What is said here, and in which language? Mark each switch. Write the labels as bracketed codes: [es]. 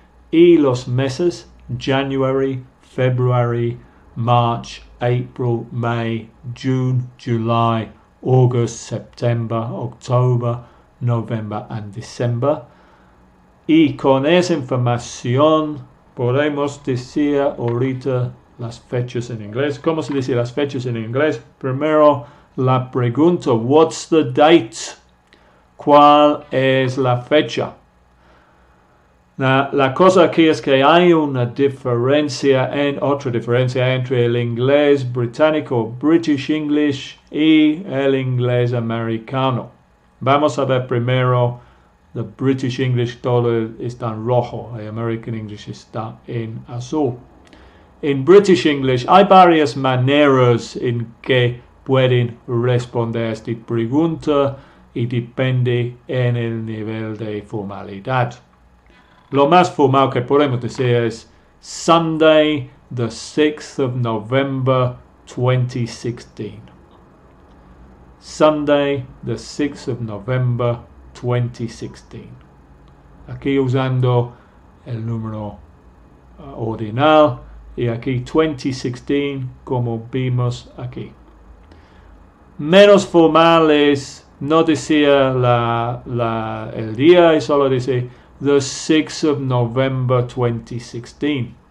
[es] Y los meses [en] January, February, March, April, May, June, July, August, September, October, November and December. [es] Y con esa información podemos decir ahorita las fechas en inglés. ¿Cómo se dice las fechas en inglés? Primero la pregunta, [en] what's the date? [es] ¿Cuál es la fecha? La cosa aquí es que hay otra diferencia entre el inglés británico, British English, y el inglés americano. Vamos a ver primero, el British English todo está en rojo, el American English está en azul. En British English hay varias maneras en que pueden responder a esta pregunta y depende en el nivel de formalidad. Lo más formal que podemos decir es [en] Sunday, the 6th of November, 2016. Sunday, the 6th of November, 2016. [es] Aquí usando el número ordinal y aquí 2016 como vimos aquí. Menos formal es no decir el día y solo decir [en] the 6th of November 2016.